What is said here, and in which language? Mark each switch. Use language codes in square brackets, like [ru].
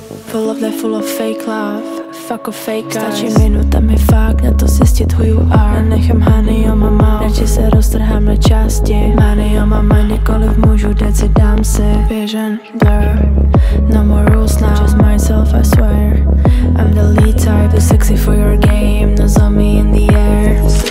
[en] Full of life, full of fake love, fuck of fake guys. [cs] Stačí minuta mi fakt na to zjistit [en] who you are. [cs] Nenechám [en] honey on my mouth, [cs] radši se roztrhám na části. [en] Money on my mind, [cs] kdykoliv můžu dát si dám si. [en] Vision blur, no more rules now, just myself I swear. I'm the lead type, too sexy for your game, no zombie in the air.